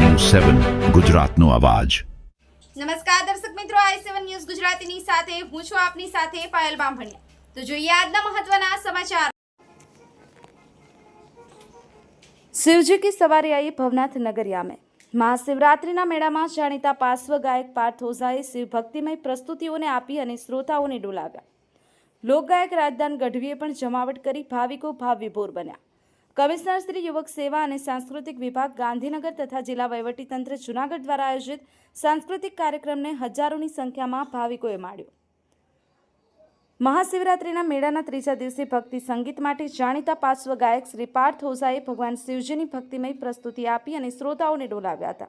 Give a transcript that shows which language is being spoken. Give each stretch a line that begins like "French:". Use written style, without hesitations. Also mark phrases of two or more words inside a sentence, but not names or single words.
Gujarati: i7 ગુજરાતનો અવાજ। નમસ્કાર દર્શક મિત્રો, i7 ન્યૂઝ ગુજરાતીની સાથે હું છું આપની સાથે પાયલ બામભણિયા। તો જોઈએ આજના મહત્વના સમાચાર।
Hindi: शिवजी की सवारी आई भवनाथ नगरिया में।
Gujarati: મહાશિવરાત્રિના મેળામાં જાણીતા પાર્શ્વ ગાયક પાર્થ ઓઝાએ શિવ ભક્તિમય પ્રસ્તુતિઓને આપી અને શ્રોતાઓને ડોલાવ્યા। લોકગાયક રાજદાન ગઢવીએ પણ જમાવટ કરી ભાવિકો ભાવવિભોર બન્યા। કમિશનર શ્રી યુવક સેવા અને સાંસ્કૃતિક વિભાગ ગાંધીનગર તથા જિલ્લા વહીવટીતંત્ર જૂનાગઢ દ્વારા આયોજિત સાંસ્કૃતિક કાર્યક્રમને હજારોની સંખ્યામાં ભાવિકોએ માણ્યો। મહાશિવરાત્રિના મેળાના ત્રીજા દિવસે ભક્તિ સંગીત માટે જાણીતા પાર્શ્વ ગાયક શ્રી પાર્થ ઓઝાએ ભગવાન શિવજીની ભક્તિમય પ્રસ્તુતિ આપી અને શ્રોતાઓને ડોલાવ્યા હતા।